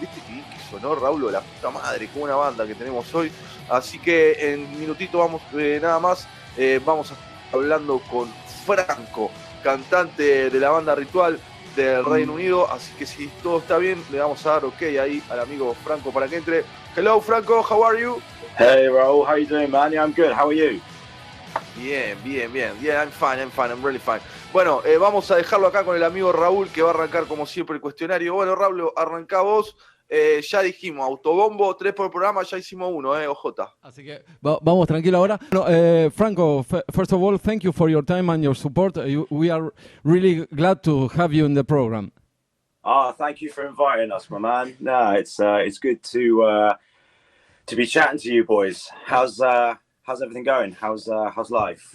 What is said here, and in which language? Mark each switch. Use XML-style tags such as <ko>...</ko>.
<es>¿Viste que sonó, Raúl? La puta madre, como una banda que tenemos hoy. Así que en un minutito vamos nada más, vamos a estar hablando con Franco, cantante de la banda Ritual del Reino Unido. Así que si todo está bien, le vamos a dar ok ahí al amigo Franco para que entre.</es> <en>Hello Franco, how are you? Hey Raúl, how you doing, man? Yeah, I'm good. How are you?</en> <es>Bien.</es> <en>Yeah, I'm fine, I'm really fine.</en> <es>Bueno, vamos a dejarlo acá con el amigo Raúl, que va a arrancar como siempre el cuestionario. Bueno, Raúl, arrancá vos. Ya dijimos, autobombo, 3 por programa, ya hicimos 1, OJ. Así que vamos tranquilo ahora.</es> <en>No, Franco, first of all, thank you for your time and your support. We are really glad to have you in the program. Thank you for inviting us, my man. No, it's good to be chatting to you boys. How's everything going? How's life?</en>